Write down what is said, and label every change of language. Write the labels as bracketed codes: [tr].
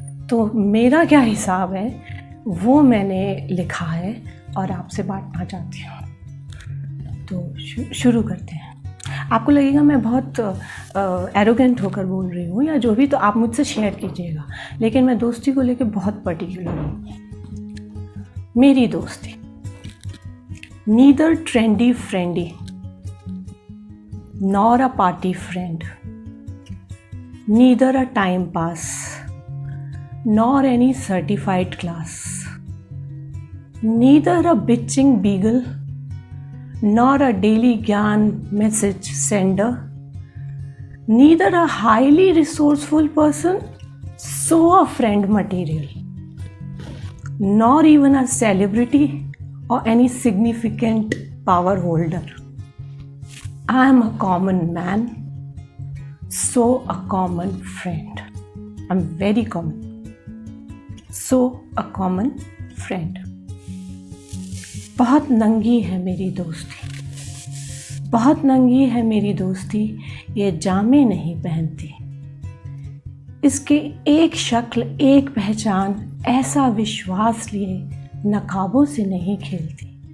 [hi] तो मेरा क्या हिसाब है वो मैंने लिखा है और आपसे बांटना चाहती हूँ। तो शुरू करते हैं। आपको लगेगा मैं बहुत एरोगेंट होकर बोल रही हूँ या जो भी, तो आप मुझसे शेयर कीजिएगा, लेकिन मैं दोस्ती को लेकर बहुत पर्टिकुलर हूँ। मेरी दोस्ती, [en] Neither trendy friendy nor a party friend, neither a time pass, nor any certified class, neither a bitching beagle, nor a daily gyan message sender, neither a highly resourceful person, so a friend material, nor even a celebrity or any significant power holder. I am a common man, so a common friend. I'm very common, so a common friend. [hi] बहुत नंगी है मेरी दोस्ती, बहुत नंगी है मेरी दोस्ती, ये जामे नहीं पहनती। इसके एक शक्ल, एक पहचान, ऐसा विश्वास लिए नकाबों से नहीं खेलती।